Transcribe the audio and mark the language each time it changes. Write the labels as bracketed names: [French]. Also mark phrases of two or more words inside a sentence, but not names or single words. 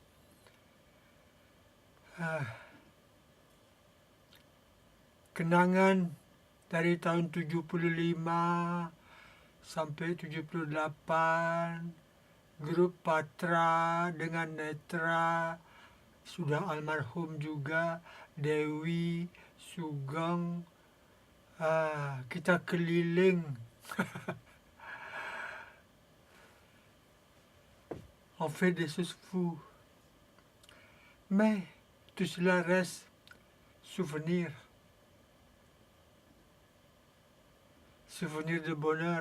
[Indonesian] Kenangan dari tahun 75 sampai 78, grup Patra dengan Netra, sudah almarhum juga, Dewi, Sugeng, kita keliling. [French] On fait des choses fous. Mais tout cela reste souvenir. Souvenir de bonheur.